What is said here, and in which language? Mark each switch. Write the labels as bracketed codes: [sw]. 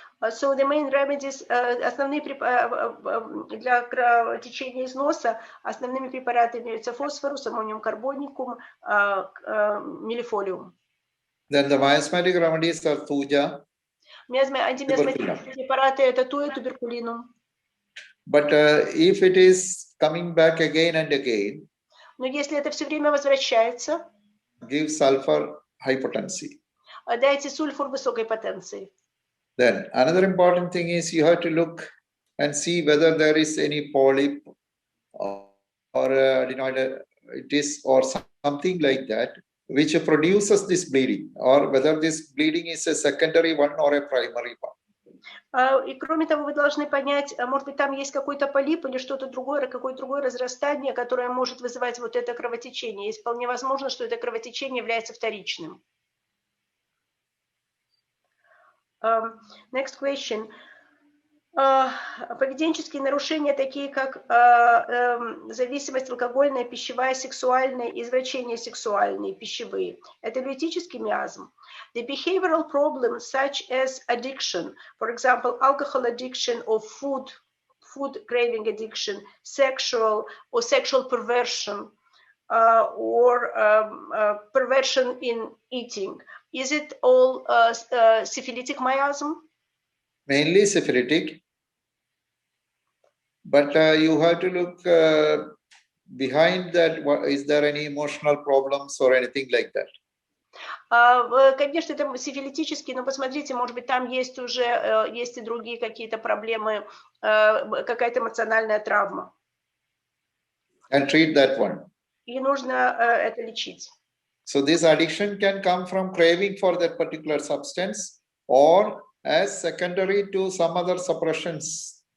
[en] So the main remedies, [ru] основные для кровотечения из носа, основными препаратами являются фосфорус, аммониум карбоникум, миллифолиум. [en] Then the miasmatic remedies are thuja. [ru] Антимиасматические препараты это туя, туберкулинум. [en] But if it is coming back again and again, [ru] но если это все время возвращается, [en] give sulfur high potency. [ru] Дайте сульфур высокой потенции. [en] Then another important thing is you have to look and see whether there is any polyp or adenoiditis or something like that which produces this bleeding, or whether this bleeding is a secondary one or a primary one. [ru] И кроме того, вы должны понять, может быть, там есть какой-то полип или что-то другое, какое-то другое разрастание, которое может вызывать вот это кровотечение. И вполне возможно, что это кровотечение является вторичным. [en] Next question. [ru] Поведенческие нарушения, такие как зависимость алкогольная, пищевая, сексуальная, извращения сексуальные, пищевые. Это лютический миазм. [en] The behavioral problems such as addiction, for example, alcohol addiction or food craving addiction, sexual perversion, or perversion in eating. Is it all syphilitic miasm? Mainly syphilitic. But you have to look behind that. Is there any emotional problems or anything like that? [ru] Конечно, это сифилитический, но посмотрите, может быть, там есть уже есть и другие какие-то проблемы, какая-то эмоциональная травма. [en] And treat that one. [ru] И нужно это лечить. [en] So this addiction can come from craving for that particular substance or as secondary to some other suppressions.